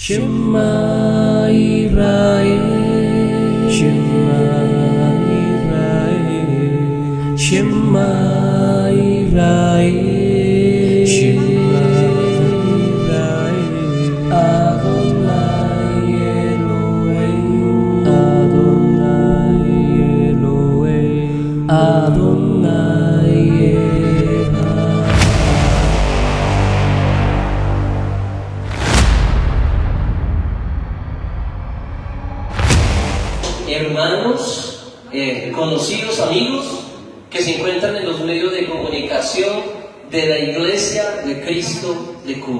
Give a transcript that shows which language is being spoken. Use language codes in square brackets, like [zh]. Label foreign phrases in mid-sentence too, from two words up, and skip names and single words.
[he] שמע ישראל, שמע ישראל, שמע ישראל, שמע ישראל, אדוני אלוהים, אדוני אלוהים, אדוני אחד. [es] Hermanos, conocidos, amigos que se encuentran en los medios de comunicación de la Iglesia de Cristo de Cuba.